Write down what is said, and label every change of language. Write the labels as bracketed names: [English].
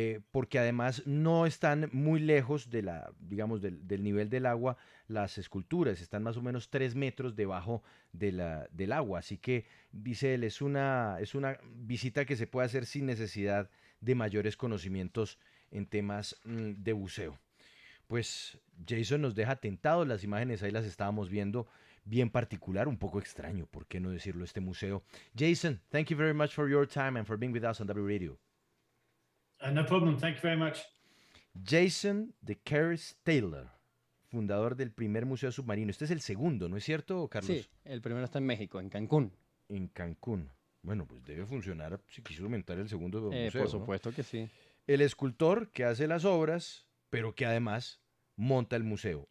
[Spanish] Porque además no están muy lejos de digamos, del nivel del agua las esculturas, están más o menos 3 metros debajo del agua, así que dice él, es una visita que se puede hacer sin necesidad de mayores conocimientos en temas de buceo. Pues Jason nos deja tentados, las imágenes ahí las estábamos viendo, bien particular, un poco extraño, ¿por qué no decirlo, este museo? [English] Jason, thank you very much for your time and for being with us on W Radio. No problem. Thank you very much. [Spanish] Jason de Caris Taylor, fundador del primer museo submarino. Este es el segundo, ¿no es cierto, Carlos? Sí, el primero está en México, en Cancún. En Cancún. Bueno, pues debe funcionar si quiso aumentar el segundo museo, Por ¿no? supuesto que sí. El escultor que hace las obras, pero que además monta el museo.